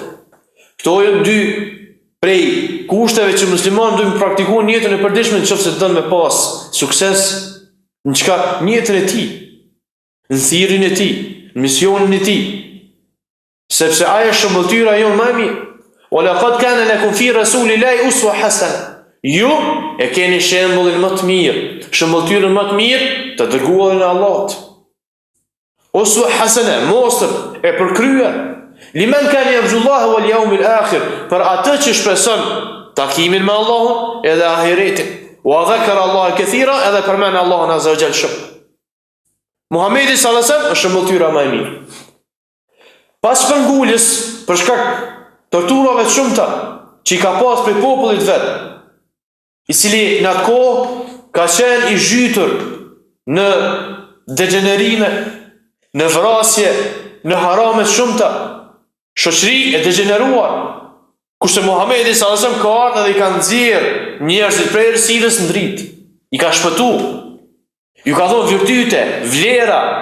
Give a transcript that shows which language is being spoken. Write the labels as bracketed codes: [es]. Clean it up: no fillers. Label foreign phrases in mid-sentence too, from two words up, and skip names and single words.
[sq] Këto janë dy prej kushteve që muslimanët duhet të praktikojnë në jetën e përditshme nëse don me pas sukses në çka në jetën e tij, në thirrjen e tij, në misionin e tij. Sepse ajo është shëmbëtyra jonë më e mirë. [ar] ولقد كان لكم في رسول الله أسوة حسنة. [sq] Ju e keni shembullin më të mirë, shëmbëtyrën më të mirë të dërguarin e Allahut. [ar] أسوة حسنة, [sq] mostër e përkryer. [ar] لمن كان يرجو الله واليوم الآخر, [sq] për atë që shpreson takimin me Allahun edhe ahiretin. [ar] وذكر الله كثيرا, [sq] edhe përmend Allahun [ar] عز وجل [sq] shumë. Muhamedi [ar] صلى الله عليه وسلم [sq] është shëmbëtyra më e mirë. Pas shpërnguljes për shkak torturave të shumta që i ka pas për popullit vet, i cili në atë kohë ka qenë i zhytur në degenerime, në vrasje, në harame të shumta, shoqëri e degeneruar, kurse Muhamedi [ar] صلى الله عليه وسلم [sq] ka ardhur dhe i ka nxjerr njerëzit prej errësirës në dritë, i ka shpëtuar, ju ka dhënë virtyte, vlera,